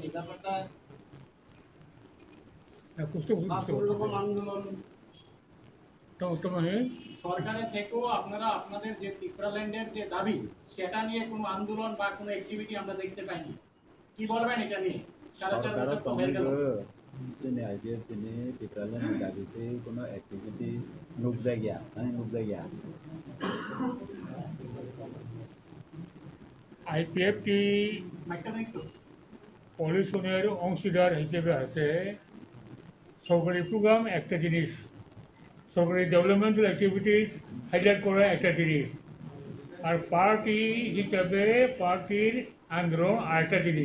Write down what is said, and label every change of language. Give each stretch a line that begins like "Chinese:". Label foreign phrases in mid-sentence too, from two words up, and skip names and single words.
Bangla: ব্যাপারটা আন্দোলন সরকারের থেকেও আপনারা আপনাদের যে ত্রিপুরাল্যান্ডের যে দাবি, সেটা নিয়ে কোনো আন্দোলন বা কোনো অ্যাক্টিভিটি আমরা দেখতে পাইনি। কি বলবেন এটা নিয়ে?
Kok Borok: IPF ini Tirtaland dabi কোনো activity নুকজাগিয়া
Bangla: আইপিএফটি পলিউশনের অংশীদার হিসেবে আছে। সরকারি প্রোগ্রাম একটা জিনিস, সরকারি ডেভেলপমেন্টাল অ্যাক্টিভিটিস হাইলাইট করা একটা জিনিস, আর পার্টি হিসাবে পার্টির আন্দোলন আরেকটা জিনিস।